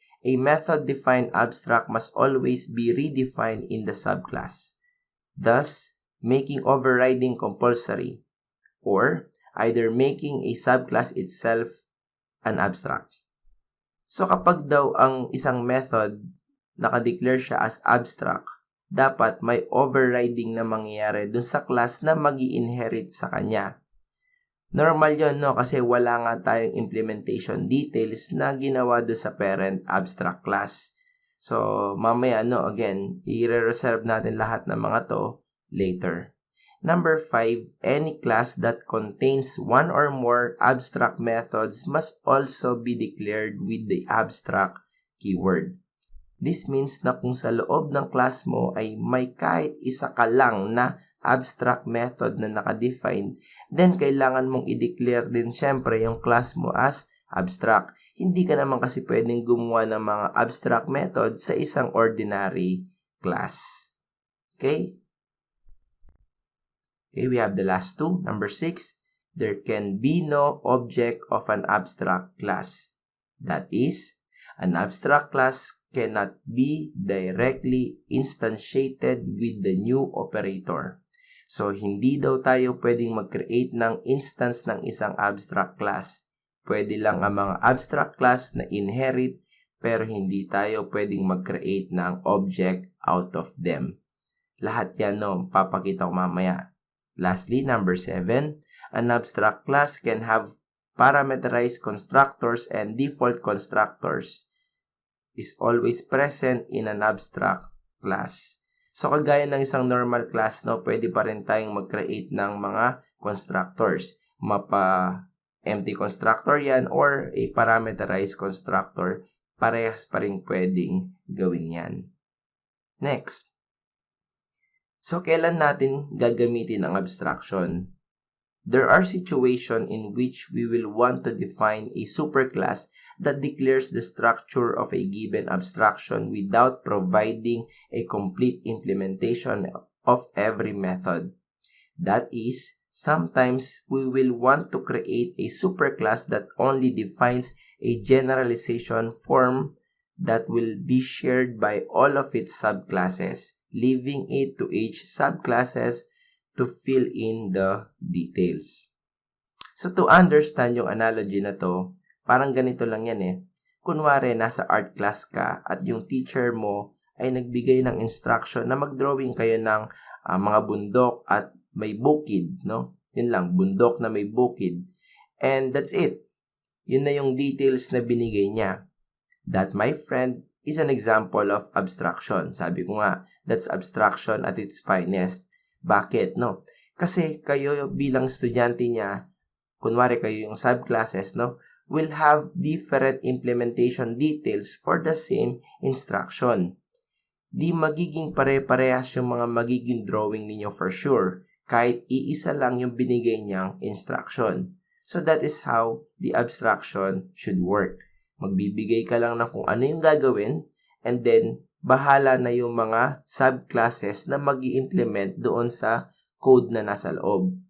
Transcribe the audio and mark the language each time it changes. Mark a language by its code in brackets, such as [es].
[en] A method-defined abstract must always be redefined in the subclass, thus making overriding compulsory, or either making a subclass itself an abstract. [tl] So kapag daw ang isang method nakadeclare siya as abstract, dapat may overriding na mangyayari dun sa class na magi-inherit sa kanya. Normal yon, no? Kasi wala nga tayong implementation details na ginawa doon sa parent abstract class. So, mamaya, no, again, i-reserve natin lahat ng mga to later. [en] Number 5, any class that contains one or more abstract methods must also be declared with the abstract keyword. [tl] This means na kung sa loob ng class mo ay may kahit isa ka lang na abstract method na nakadefine, then kailangan mong i-declare din syempre yung class mo as abstract. Hindi ka naman kasi pwedeng gumawa ng mga abstract method sa isang ordinary class. [en] Okay? Okay, we have the last two. Number 6, there can be no object of an abstract class. That is, an abstract class cannot be directly instantiated with the new operator. [tl] So, hindi daw tayo pwedeng mag-create ng instance ng isang abstract class. Pwede lang ang mga abstract class na inherit, pero hindi tayo pwedeng mag-create ng object out of them. Lahat yan, no, papakita ko mamaya. [en] Lastly, number 7, an abstract class can have parameterized constructors and default constructors. Is always present in an abstract class. [tl] So, kagaya ng isang normal class, no, pwede pa rin tayong mag-create ng mga constructors. [en] Empty constructor yan or a parameterized constructor. [tl] Parehas pa rin pwedeng gawin yan. Next. So, kailan natin gagamitin ang abstraction? [en] There are situations in which we will want to define a superclass that declares the structure of a given abstraction without providing a complete implementation of every method. That is, sometimes we will want to create a superclass that only defines a generalization form that will be shared by all of its subclasses, leaving it to each subclasses to fill in the details. [tl] So to understand yung analogy na to, parang ganito lang yan eh. Kunwari, nasa art class ka at yung teacher mo ay nagbigay ng instruction na mag-drawing kayo ng mga bundok at may bukid, no? Yun lang, bundok na may bukid. [en] And that's it. [tl] Yun na yung details na binigay niya. [en] That, my friend, is an example of abstraction. [tl] Sabi ko nga, [en] that's abstraction at its finest. [tl] Bakit, no? Kasi kayo bilang estudyante niya, kunwari kayo yung subclasses, no, [en] will have different implementation details for the same instruction. [tl] Di magiging pare-parehas yung mga magiging drawing ninyo for sure, kahit iisa lang yung binigay niyang instruction. [en] So that is how the abstraction should work. [tl] Magbibigay ka lang ng kung ano yung gagawin, and then bahala na yung mga subclasses na mag-i-implement doon sa code na nasa loob.